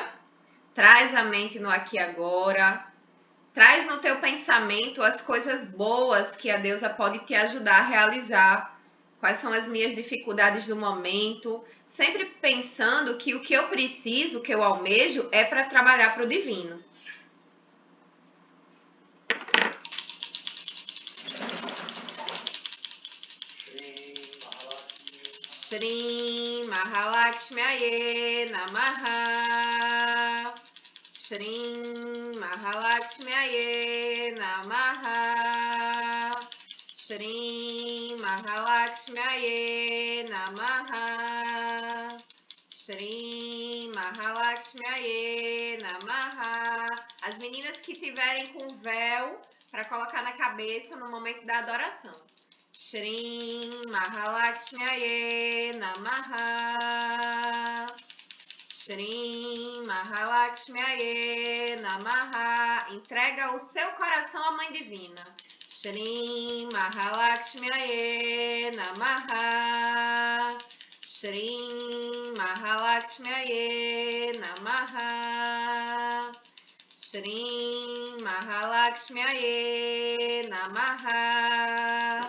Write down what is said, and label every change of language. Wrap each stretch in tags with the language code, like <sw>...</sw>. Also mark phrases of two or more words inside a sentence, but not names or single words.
<pt>Traz a mente no aqui e agora. Traz no teu pensamento as coisas boas que a deusa pode te ajudar a realizar. Quais são as minhas dificuldades do momento. Sempre pensando que o que eu preciso, o que eu almejo, é para trabalhar para o divino.</pt> <sa>श्री महालक्ष्म्यै नमः. श्री महालक्ष्म्यै नमः. श्री महालक्ष्म्यै नमः. श्री महालक्ष्म्यै नमः.</sa> <pt>As meninas que tiverem com véu para colocar na cabeça no momento da adoração.</pt> <sa>श्री महालक्ष्म्यै नमः. श्री महालक्ष्म्यै नमः.</sa> <pt>Entrega o seu coração à Mãe Divina.</pt> <sa>श्री महालक्ष्म्यै नमः. श्री महालक्ष्म्यै नमः. श्री महालक्ष्म्यै नमः.</sa>